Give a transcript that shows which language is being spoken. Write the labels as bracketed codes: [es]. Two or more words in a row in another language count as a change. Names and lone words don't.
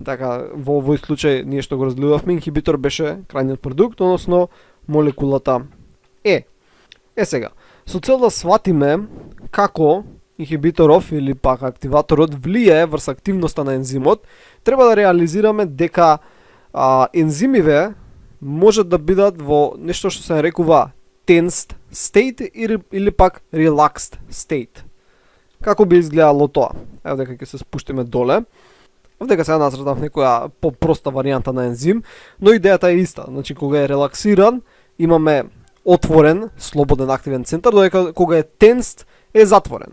[mk] Така, во овој случај ние што го разгледавме, инхибитор беше крајниот продукт, односно молекулата Е. Сега, со цел да сватиме како инхибиторов или пак активаторот влијае врз активноста на ензимот, треба да реализираме дека ензимиве можат да бидат во нешто што се нарекува [en] tensed state [mk] или пак [en] relaxed state. [mk] Како би изгледало тоа? Ево дека ќе се спуштиме доле. Овдека сега нацртав некоја попроста варијанта на ензим, но идејата е иста. Значи кога е релаксиран, имаме отворен, слободен активен центар, додека кога е tensed е затворен.